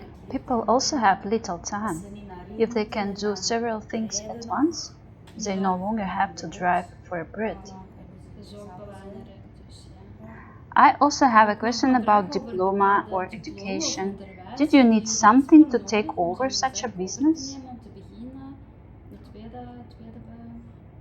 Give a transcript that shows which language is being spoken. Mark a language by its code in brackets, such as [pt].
[en] People also have little time. If they can do several things at once, they no longer have to drive for bread. [nl] Dat is ook belangrijk, dus ja. [en] I also have a question about diploma or education. Did you need something to take over such a business? [nl] Om te beginnen, de tweede tegenwoordig moet er een beetje